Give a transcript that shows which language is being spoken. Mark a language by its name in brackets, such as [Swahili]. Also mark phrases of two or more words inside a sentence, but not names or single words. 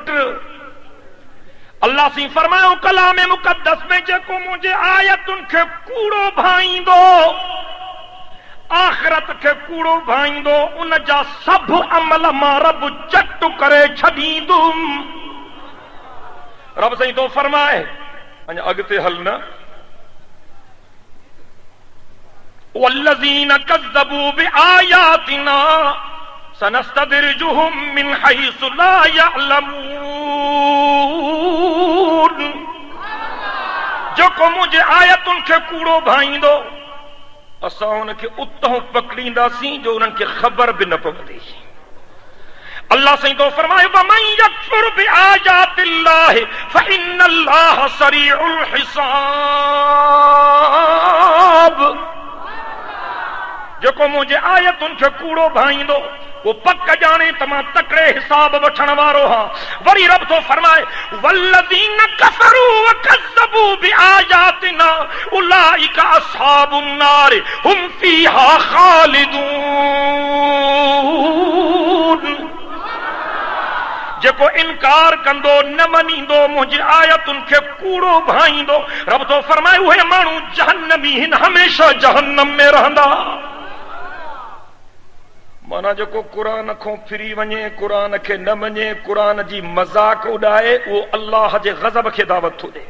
[Sindhi] अल्लाह सी फरमायो कलाम मुक़द्दस में जेको मुझे आयतुनि खे कूड़ो भाईंदो आखिरत खे कूड़ो भाईंदो उन जा सभु अमल मां रब चट करे छॾींदुमि। रब साईं तो फरमाए अञा अॻिते हल न [Arabic] والذين كذبوا بآياتنا سنستدرجهم من حيث لا يعلمون. [Sindhi] जेको मुझे आयतुनि खे कूड़ो भाईंदो असां उनखे उतां पकड़ींदासीं जो उन्हनि खे ख़बर बि न पवंदी। अल्लाह साईं तो फरमाए [Arabic] ومن يكفر بآيات الله فإن الله سريع الحساب. [Sindhi] जेको मुझे आयतुनि खे कूड़ो भाईंदो वो पक जाने तमाम तकड़े हिसाब वठण वारो हां। वरी रब तो फरमाए [Arabic] والذين كفروا وكذبوا بآياتنا أولئك أصحاب النار هم فيها خالدون. [Sindhi] जेको इनकार कंदो न मञींदो मुंहिंजी आयतुनि खे कूड़ो भाईंदो रब तो फरमाए उहे माण्हू जहन्नमी हिन हमेशा जहन्नम में रहंदा। माना जेको कुरान खां फिरी वञे कुरान खे न मञे कुरान जी मज़ाक उॾाए उहो अल्लाह जे ग़ज़ब खे दावत थो ॾे।